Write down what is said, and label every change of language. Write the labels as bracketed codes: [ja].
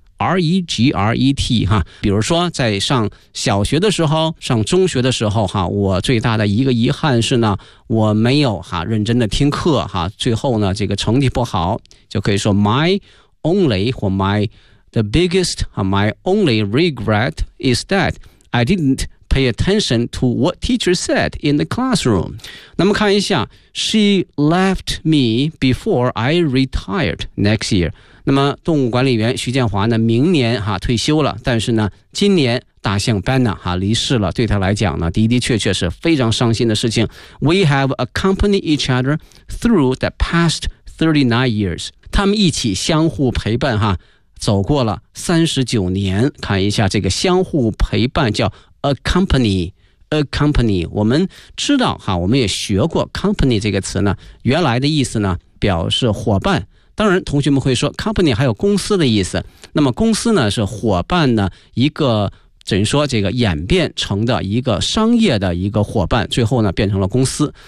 [zh] R-E-G-R-E-T 哈，比如说在上小学的时候，上中学的时候哈，我最大的一个遗憾是呢，我没有哈认真的听课哈，最后呢这个成绩不好，就可以说 my only 或 [en] my the biggest [zh] 哈 [en] my only regret is that I didn't pay attention to what teacher said in the classroom. [zh] 那么看一下 [en] she left me before I retired next year. [zh] 那么动物管理员徐建华呢，明年哈退休了，但是呢今年大象班呢哈离世了，对他来讲呢的的确确是非常伤心的事情。 [en] We have accompanied each other through the past 39 years. [zh] 他们一起相互陪伴哈，走过了39年。看一下这个相互陪伴叫 accompany。 accompany， 我们知道哈，我们也学过 company 这个词呢，原来的意思呢表示伙伴。当然同学们会说 company 还有公司的意思，那么公司呢是伙伴的一个，等于说这个演变成的一个商业的一个伙伴，最后呢变成了公司。